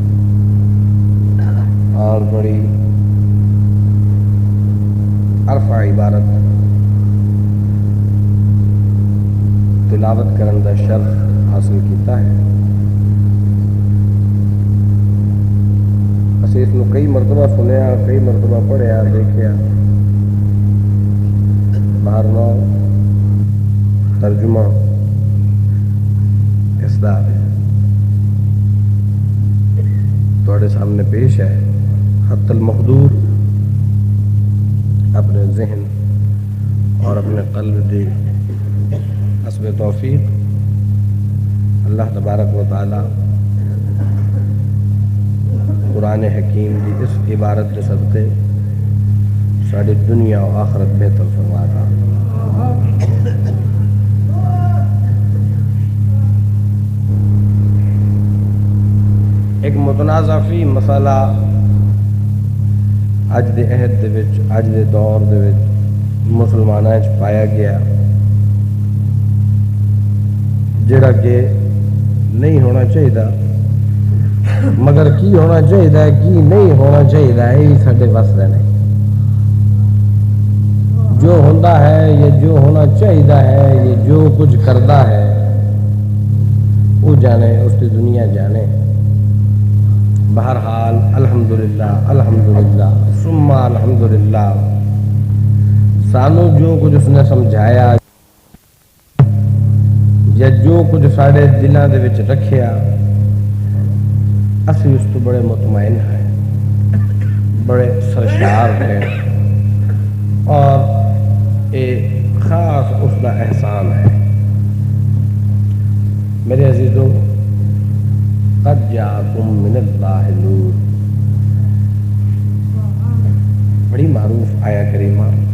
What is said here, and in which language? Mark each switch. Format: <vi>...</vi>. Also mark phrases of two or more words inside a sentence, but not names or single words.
<pa>اور بڑی عرفہ عبارت تلاوت کرن دا شرف حاصل کیتا ہے۔ اسی اس نو کئی مرتبہ سنیا، کئی مرتبہ پڑھیا، دیکھیا، باہر نو ترجمہ اس دا تواڈے سامنے پیش ہے۔ خط المقدور اپنے ذہن اور اپنے قلب دی حسب توفیق</pa> <ar>اللہ تبارک و تعالی</ar> <pa>قرآن حکیم دی اس عبارت کے صدقے ساری دنیا و آخرت بہتر فرما رہا۔ ایک متنازع فی مسئلہ اج دے عہد دے وچ، اج دے دور دے وچ مسلماناں وچ پایا گیا، جڑا کہ نہیں ہونا چاہیے، مگر کی ہونا چاہیے کی نہیں ہونا چاہیے یہ سارے بس کا نہیں۔</pa> <ur>جو ہوتا ہے یہ جو ہونا چاہیے ہے، یہ جو کچھ کرتا ہے وہ جانے، اس کی دنیا جانے۔</ur> <pa>بہرحال</pa> <ar>الحمدللہ الحمدللہ ثم الحمدللہ</ar> <pa>سانو جو کچھ اس نے سمجھایا یا جو کچھ سارے دلوں دے وچ رکھیا، اسی اس تو بڑے مطمئن ہیں، بڑے سرشار ہیں، اور ایک خاص اس کا احسان ہے۔ میرے عزیزو،</pa> <ar>قد جاءکم من اللہ نور،</ar> <pa>بڑی معروف آیا کریمہ،</pa>